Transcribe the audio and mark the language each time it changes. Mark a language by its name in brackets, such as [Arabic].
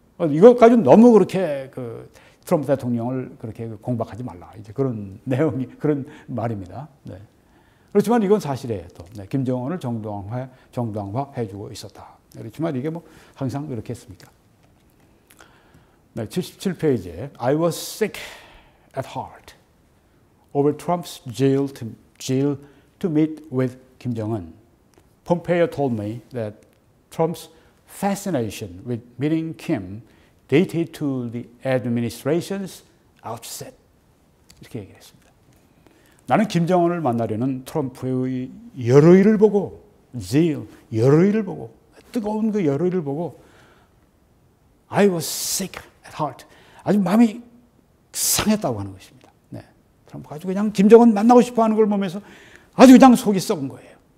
[Korean] 이것까지 너무 그렇게 그 트럼프 대통령을 그렇게 공박하지 말라. 이제 그런 내용이 그런 말입니다. 네. 그렇지만 이건 사실이에요. 또 네, 김정은을 정당화해주고 있었다. 그렇지만 이게 뭐 항상 그렇게 했습니까? 네, 77페이지에 [English] I was sick at heart over Trump's jail to meet with Kim Jong-un. Pompeo told me that Trump's fascination with meeting Kim dated to the administration's outset. [Korean] 이렇게 얘기를 했습니다. 나는 김정은을 만나려는 트럼프의 열의를 보고 열의를 보고 뜨거운 그 열의를 보고 [English] I was sick at heart. [Korean] 아주 마음이 상했다고 하는 것입니다. 네. 트럼프가 아주 그냥 김정은 만나고 싶어 하는 걸 보면서 아주 그냥 속이 썩은 거예요.